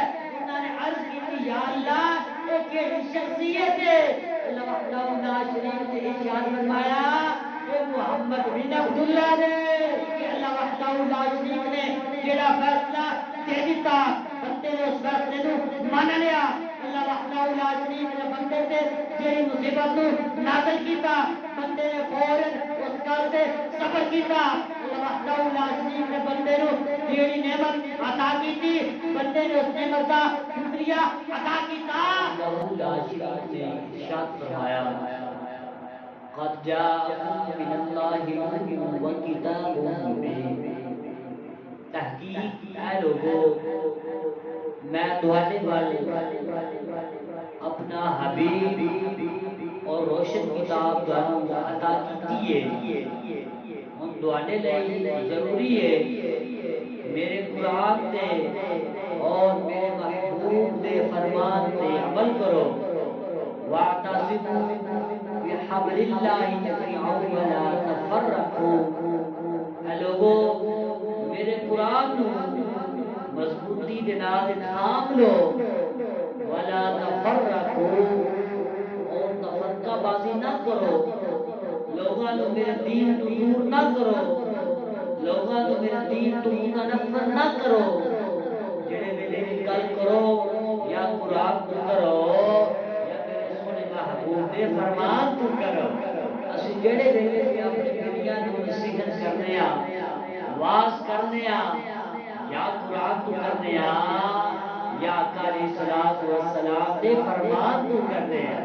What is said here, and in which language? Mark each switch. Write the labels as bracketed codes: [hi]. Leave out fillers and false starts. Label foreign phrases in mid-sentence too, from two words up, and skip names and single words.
[pa] انہوں نے عرض کی یا اللہ ایک یہ شخصیت ہے، اللہ [ar] وحدہ لا شریک [pa] نے ارشاد فرمایا کہ محمد بن عبداللہ نے کہ اللہ [ar] وحدہ لا شریک [pa] نے جڑا فیصلہ دے دیتا بندے نے اس فیصلے نو مان لیا۔ اللہ [ar] وحدہ لا شریک [pa] نے بندے تے جڑی مصیبت نو نازل کیتا بندے نے فوراً اس گل تے صبر کیتا۔ اللہ [ar] وحدہ لا شریک [pa] نے بندے نو جڑی نعمت عطا کیتی بندے نے اس نعمت دا شکریہ ادا کیتا۔ اللہ لا شریک نے ارشاد فرمایا [ar] قد جاءکم من اللہ نور و کتاب مبین، [pa] تحقیق اے لوگو میں تہاڈے وال اپنا حبیب اور روشن کتاب تانوں عطا کیتی ہے۔ ہن تہاڈے لئی ضروری ہے میرے قرآن تے اور میرے محبوب دے فرمان تے عمل کرو۔ [ar] واعتصموا بحبل اللہ جميعا ولا تفرقوا، [pa] اے لوگو میرے قرآن نو مضبوطی دے نال تھام لو۔ [ar] ولا تفرقوا، [pa] اور تفرقہ بازی نہ کرو، لوگاں نو میرے دین تو دور نہ کرو، لوگاں نو میرے دین تو متنفر نہ کرو۔ جڑے ویلے دی گل کرو یا قرآن تو کرو یا میرے سونے محبوب دے فرمان تو کرو۔ اسی جڑے ویلے بھی اپنی دنیا نو نصیحت کرنے آ، واز کرنے آ، یا قرآن تو کرنے آ یا آقا [ar] علیہ الصلوۃ والسلام [pa] دے فرمان تو کرنے آ۔